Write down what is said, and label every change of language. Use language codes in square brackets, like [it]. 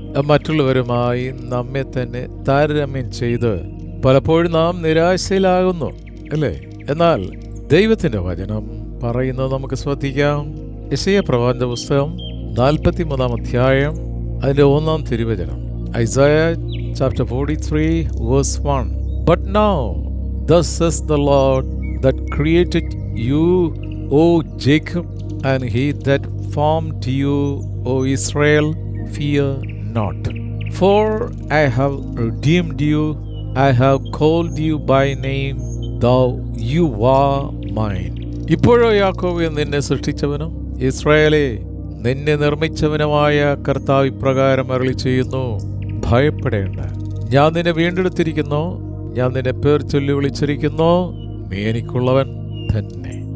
[ml] മറ്റുള്ളവരുമായി നമ്മെ തന്നെ താരതമ്യം ചെയ്ത് പലപ്പോഴും നാം നിരാശയിലാകുന്നു, അല്ലേ? എന്നാൽ ദൈവത്തിൻ്റെ വചനം പറയുന്നത് നമുക്ക് ശ്രദ്ധിക്കാം. യെശയ്യാ പ്രവാചക പുസ്തകം 43 അധ്യായം അതിൻ്റെ 1 തിരുവചനം. [en] Isaiah chapter 43 verse 1. But now thus says the Lord that created you, O Jacob, and he that formed you, O Israel, fear not. For I have redeemed you, I have called you by name, thou you are mine. [ml] ഇപ്പോഴോ യാക്കോബേ, നിന്നെ സൃഷ്ടിച്ചവനും ഇസ്രായേലേ നിന്നെ നിർമ്മിച്ചവനുമായ കർത്താവ് ഇപ്രകാരം അരുളി ചെയ്യുന്നു, ഭയപ്പെടേണ്ട. ഞാൻ നിന്നെ വീണ്ടെടുത്തിരിക്കുന്നു, ഞാൻ നിന്നെ പേർ ചൊല്ലി വിളിച്ചിരിക്കുന്നു, നീ എനിക്കുള്ളവൻ തന്നെ.